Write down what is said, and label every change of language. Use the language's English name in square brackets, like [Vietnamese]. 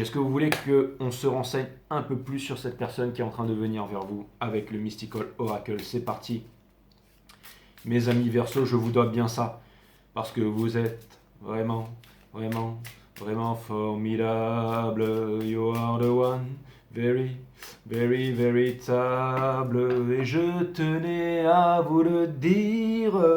[French] Est-ce que vous voulez qu'on se renseigne un peu plus sur cette personne qui est en train de venir vers vous avec le Mystical Oracle? C'est parti. Mes amis Verseau, je vous dois bien ça. Parce que vous êtes vraiment, vraiment, vraiment formidable. [English] You are the one, very, very, véritable. [French] Et je tenais à vous le dire.